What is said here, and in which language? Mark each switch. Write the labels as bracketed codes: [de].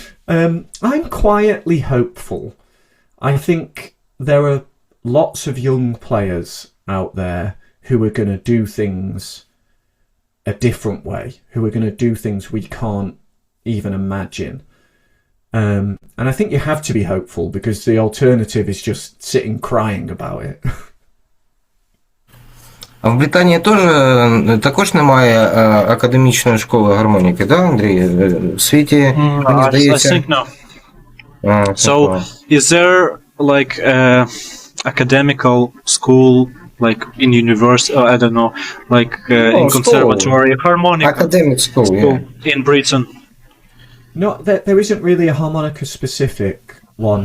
[en] I'm quietly hopeful. I think there are lots of young players out there who are going to do things a different way, who are going to do things we can't even imagine. And I think you have to be hopeful, because the alternative is just sitting crying about it. [uk] А в Британії також немає академічної школи гармоніки, да, Андрій? В світі, мені здається... [en] I think no. So, is there like academical school, like in university, I don't know, like in conservatory, harmonica Academic school, yeah. in Britain? No, there isn't really a harmonica specific one.